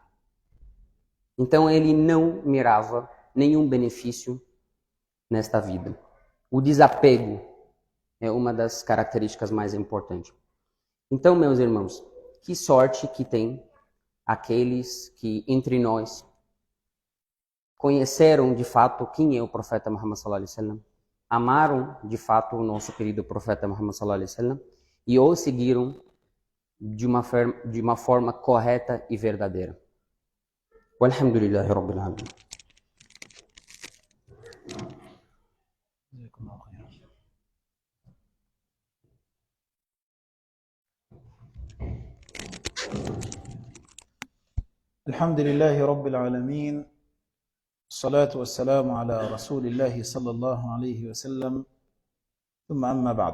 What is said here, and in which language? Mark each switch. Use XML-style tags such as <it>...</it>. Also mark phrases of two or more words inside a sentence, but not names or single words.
<pt>Então ele não mirava nenhum benefício nesta vida. O desapego é uma das características mais importantes. Então, meus irmãos, que sorte que tem aqueles que entre nós conheceram de fato quem é o profeta Muhammad</pt> <ar>صلى الله عليه وسلم,</ar> <pt>amaram de fato o nosso querido profeta Muhammad</pt> <ar>صلى الله عليه وسلم</ar> <pt>e o seguiram de uma forma correta e verdadeira.</pt> <ar>والحمد لله رب العالمين. الله خير. الحمد لله رب العالمين، الصلاة والسلام على رسول الله صلى الله عليه وسلم، ثم أما بعد.</ar>